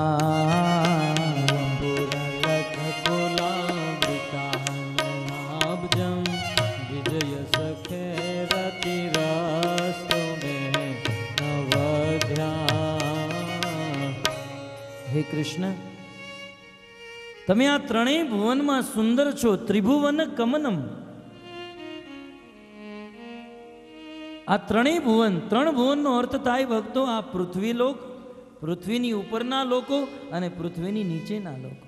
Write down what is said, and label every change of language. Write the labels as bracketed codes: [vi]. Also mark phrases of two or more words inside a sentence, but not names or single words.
[sa] वपुरलककुलावृताननाब्जं विजय सखे रतिरस्तु मे नवद्या. [gu] હે કૃષ્ણ, તમે આ ત્રણેય ભુવનમાં સુંદર છો. [sa] ત્રિભુવન કમનમ. [gu] આ ત્રણેય ભુવન, ત્રણ ભુવનનો અર્થ થાય ભક્તો આ પૃથ્વી લોક, પૃથ્વીની ઉપરના લોકો અને પૃથ્વીની નીચેના લોકો.